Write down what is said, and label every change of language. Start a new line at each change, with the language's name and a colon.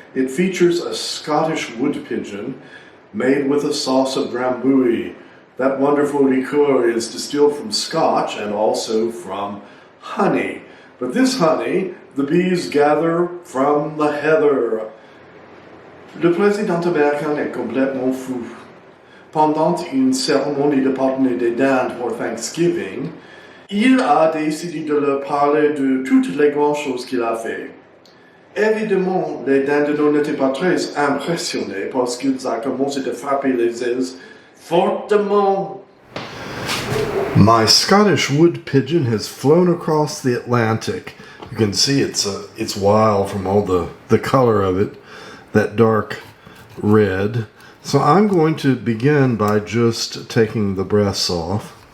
English: It features a Scottish wood pigeon made with a sauce of Drambuie. That wonderful liqueur is distilled from Scotch and also from honey. But this honey, the bees gather from the heather.
French: Le président américain est complètement fou. Pendant une cérémonie de partenay des dindes pour Thanksgiving, il a décidé de leur parler de toutes les grandes choses qu'il a fait. Évidemment, les dindons n'étaient pas très impressionnés parce qu'ils ont commencé à frapper les ailes fortement.
English: My Scottish wood pigeon has flown across the Atlantic. You can see it's wild from all the color of it, that dark red. So I'm going to begin by just taking the breasts off.